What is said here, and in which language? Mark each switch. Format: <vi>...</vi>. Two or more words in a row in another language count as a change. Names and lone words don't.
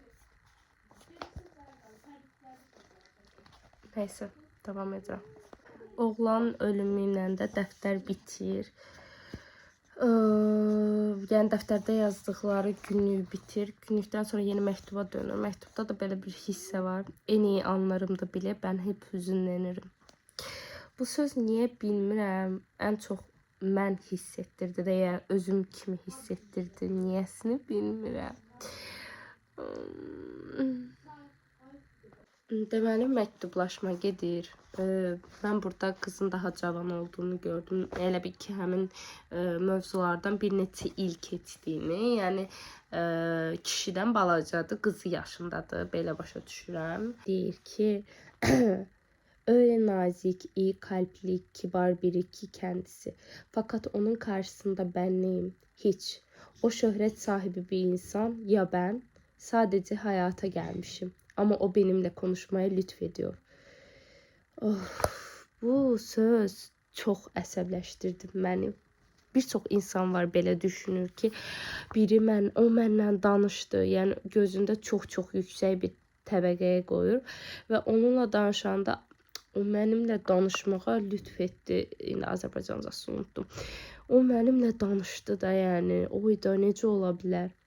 <az>Neyse, devam edirəm. Oğlan ölümü ilə də dəftər bitir. Yəni dəftərdə yazdıqları günlük bitir. Günlükdən sonra yeni məktuba dönür. Məktubda da belə bir hissə var.</az> <tr>En iyi anlarımda bile ben hep hüzünlenirim.</tr> <az>Bu söz niyə bilmirəm, ən çox mən hiss etdirdi də, yəni özüm kimi hiss etdirdi. Niyəsini bilmirəm. Deməli məktublaşma gedir.</az> <tr>Ben burada kızın daha cavan olduğunu gördüm.</tr> <az>Elə bir ki, həmin mövzulardan bir neçə il keçdiyini, yəni kişidən balacadır, qızı yaşındadır, belə başa düşürəm. Deyir ki,</az> <tr>öyle nazik, iyi kalpli, kibar biri ki kendisi. Fakat onun karşısında ben neyim? Hiç. O şöhret sahibi bir insan, ya ben sadece hayata gelmişim. Ama o benimle konuşmaya lütfediyor.</tr> <az>Bu söz çok əsəbləşdirdi məni. Bir çox insan var belə düşünür ki, biri o mənlə danışdı, yəni gözündə çox yüksək bir təbəqəyə qoyur və onunla danışanda o mənimlə danışmağa lütf etdi.</az> <tr>Yine Azərbaycancasını unuttum.</tr> <az>O mənimlə danışdı da, yəni o da necə ola bilər?</az>